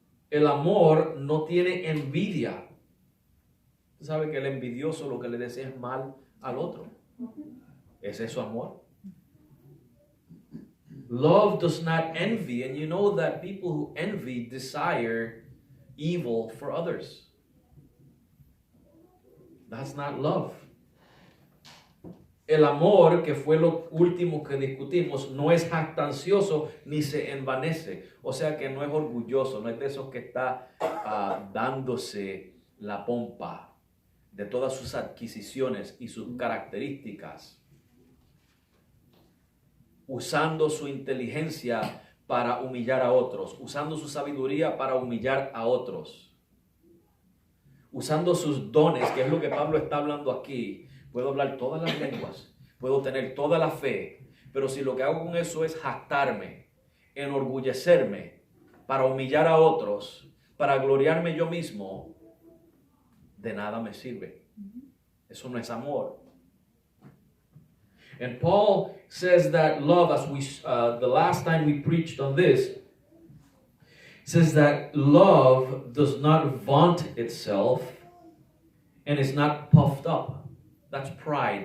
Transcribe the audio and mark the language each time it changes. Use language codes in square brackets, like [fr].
[es] El amor no tiene envidia. Usted sabe que el envidioso lo que le desea es mal al otro. ¿Es eso amor? [en] Love does not envy, and you know that people who envy desire evil for others. That's not love. [es] El amor, que fue lo último que discutimos, no es jactancioso ni se envanece. O sea que no es orgulloso, no es de esos que está dándose la pompa de todas sus adquisiciones y sus características, usando su inteligencia para humillar a otros, usando su sabiduría para humillar a otros, usando sus dones, que es lo que Pablo está hablando aquí. Puedo hablar todas las lenguas, puedo tener toda la fe, pero si lo que hago con eso es jactarme, enorgullecerme, para humillar a otros, para gloriarme yo mismo, de nada me sirve. Eso no es amor. [en] And Paul says that love, as the last time we preached on this, says that love does not vaunt itself and is not puffed up. That's pride.